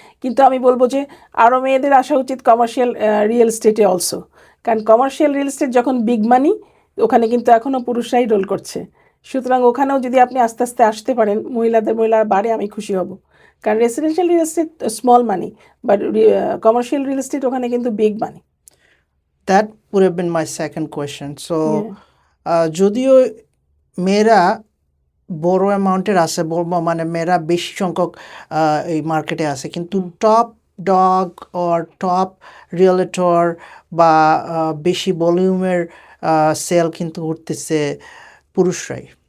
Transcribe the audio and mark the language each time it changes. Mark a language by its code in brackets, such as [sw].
[bn] কিন্তু আমি বলবো যে আরও মেয়েদের আসা উচিত কমার্শিয়াল রিয়েল এস্টেটে অলসো, কারণ কমার্শিয়াল রিয়েল এস্টেট যখন বিগ মানি, ওখানে কিন্তু এখনও পুরুষরাই রোল করছে। সুতরাং ওখানেও যদি আপনি আস্তে আস্তে আসতে পারেন, মহিলারা বাড়ে, আমি খুশি হব। কারণ residential real estate small money, but commercial real estate ওখানে কিন্তু big money. [en] That would have been my second question. So, [bn] যদিও মেয়েরা বড় অ্যামাউন্টের আছে, মানে মেয়েরা বেশি সংখ্যক এই মার্কেটে আছে, কিন্তু top dog or top realtor বা বেশি ভলিউমের সেল কিন্তু উঠতেছে পুরুষরাই।